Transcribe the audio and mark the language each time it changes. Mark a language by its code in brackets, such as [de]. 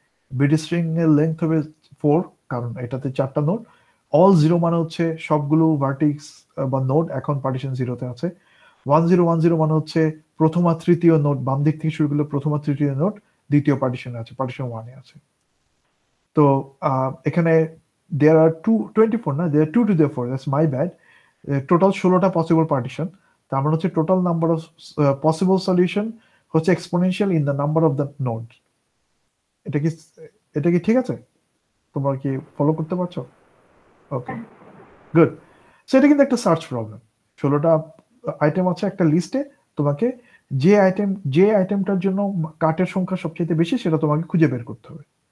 [bn] Bit string এর length হবে 4, কারণ এটাতে 4টা নোড। অল 0 মানে হচ্ছে সবগুলো ভার্টিক্স বা নোড এখন পার্টিশন 0তে আছে। 1010 মানে হচ্ছে প্রথম আর তৃতীয় নোড, বাম দিক থেকে শুরু করলে প্রথম আর তৃতীয় নোড দ্বিতীয় পার্টিশনে আছে, পার্টিশন 1 এ আছে। তো এখানে [en] there are 24 না, there are 2 to the 4, that's my bad. [bn] Total 16টা possible partition. তার মানে হচ্ছে [en] Total number of possible solution হচ্ছে exponential in the number of the node. [bn] এটা কি ঠিক আছে? তোমরা কি ফলো করতে পারছো? ওকে, গুড। সো এটা কিন্তু একটা সার্চ প্রবলেম। 16টা আইটেম আছে একটা লিস্টে, তোমাকে যে আইটেমটার জন্য কাটের সংখ্যা সবচেয়ে বেশি সেটা তোমাকে খুঁজে বের করতে হবে।